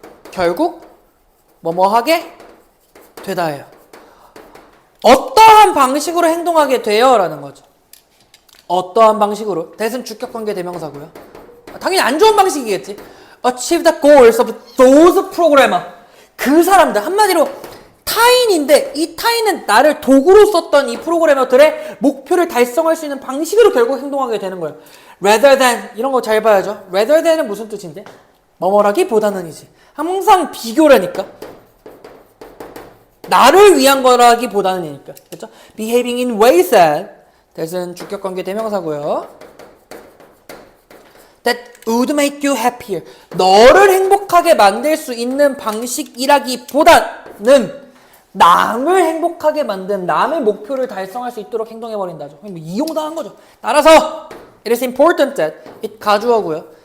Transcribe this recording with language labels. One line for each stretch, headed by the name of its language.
Korean: 결국 뭐뭐하게 되다예요. 어떠한 방식으로 행동하게 돼요 라는 거죠. 어떠한 방식으로. that은 주격관계 대명사고요. 당연히 안 좋은 방식이겠지.
English: achieve the goals of those programmer.
Korean: 그 사람들 한마디로 타인인데 이 타인은 나를 도구로 썼던 이 프로그래머들의 목표를 달성할 수 있는 방식으로 결국 행동하게 되는 거예요. rather than 이런 거 잘 봐야죠. rather than은 무슨 뜻인데? 뭐뭐라기보다는이지. 항상 비교라니까. 나를 위한 거라기보다는이니까. 그렇죠?
English: behaving in ways that은
Korean: 주격관계 대명사고요.
English: that would make you happier.
Korean: 너를 행복하게 만들 수 있는 방식이라기보다는 남을 행복하게 만든 남의 목표를 달성할 수 있도록 행동해버린다죠. 이용당한 거죠.
English: 따라서 it is important that it
Korean: 가주어고요.